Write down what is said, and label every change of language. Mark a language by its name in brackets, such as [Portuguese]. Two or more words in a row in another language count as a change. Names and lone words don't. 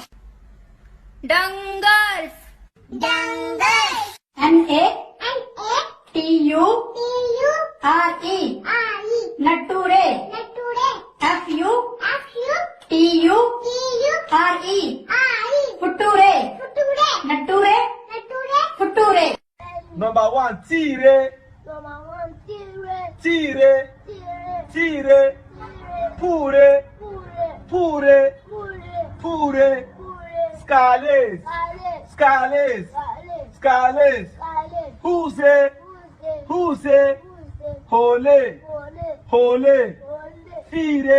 [English] Dungers. Dungers. N A N. A. T U T. U. R E R. E. Natture Nature. F U F. U. T U T. U. R E R. E. Futture Future. Natture Nature. Futture. Number 1. Tire. Number 1. Tire. Tire. Tire. Tire. Pure. Pure. Pure. Pure. Pure. Pure. Scales. Sale. Scales. Sale. Scales. Sale. Huse. Huse. Huse. Huse. Hole. Hole. Hole. Hole. Fire.